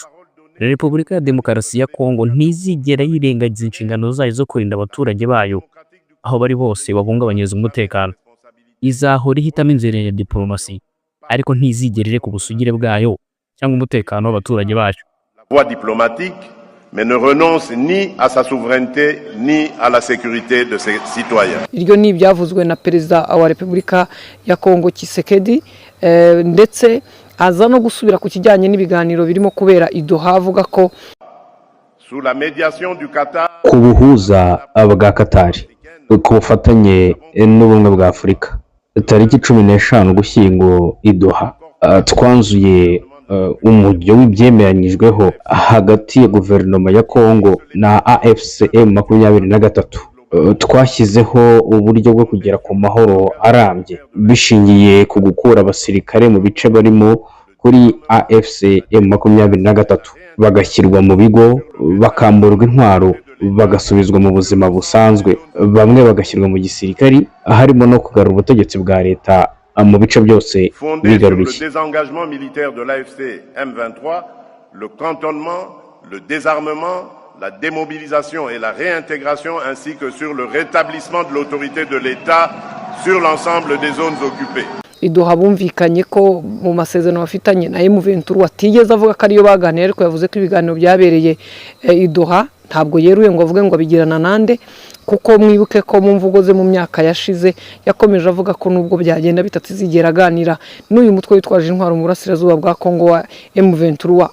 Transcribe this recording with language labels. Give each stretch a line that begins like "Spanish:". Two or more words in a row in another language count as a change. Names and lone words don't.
Kinyarwanda: Repubulika ya Demokarasi ya Kongo ntizigera yirengagiza inshingano zayo zo kurinda abaturage bayo aho bari hose bahungabanyiriza umutekano. Izahora ihitamo inzira ya diplomasi, ariko ntizigera ireka ubusugire bwayo cyangwa umutekano w'abaturage bayo.
French: Voie diplomatique, mais ne renonce ni à sa souveraineté ni à la sécurité de ses citoyens.
Kinyarwanda: Iryo ni ibyavuzwe na Perezida wa Repubulika ya Kongo Tshisekedi, ndetse aza no gusubira ku kijyanye n'ibiganiro birimo kubera i Doha, avuga ko
French: sous la médiation du Qatar,
Kinyarwanda: ku buhuza bwa Katari, ku bufatanye n'ubumwe bwa Afurika, tariki 15 Ugushyingo i Doha, twanzuye umujyo w'ibyemeranyijweho hagati ya guverinoma ya Kongo na AFCM 23. Twashyizeho uburyo bwo kugera ku mahoro arambye bishingiye ku gukura abasirikare mu bice barimo kuri AFCM 23, bagashyirwa mu bigo, bakamburwa intwaro, bagasubizwa mu buzima busanzwe, bamwe bagashyirwa mu gisirikari, harimo no kugarura ubutegetsi bwa leta mu bice byose bigaruriye.
French: Le désengagement militaire de l'AFC M23, le cantonnement, le désarmement, la démobilisation et la réintégration ainsi que sur le rétablissement de l'autorité de l'État sur l'ensemble des zones occupées.
Kinyarwanda: Idoha bumvikanye ko mu masezerano bafitanye na M23 atigeze avuga ko ariyo baganira, ariko yavuze ko ibiganiro byabereye Idoha ntabwo yeruye ngo avuge ngo abigirana nande, kuko mwibuke ko mu mvugo ze mu myaka yashize yakomeje avuga ko nubwo byagenda bitatizigera aganira n'uyu mutwe witwaje intwaro mu burasirazuba bwa Kongo wa M23.